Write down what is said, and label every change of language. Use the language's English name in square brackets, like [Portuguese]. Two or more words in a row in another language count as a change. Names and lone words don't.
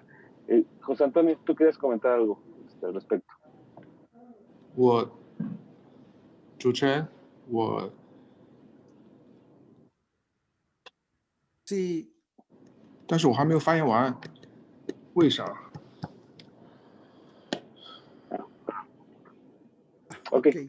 [Spanish] José Antonio, tú querías comentar algo al respecto. [Chinese] 主持人， [Spanish] Sí. [Chinese] 但是我还没有发言完，为啥 Okay.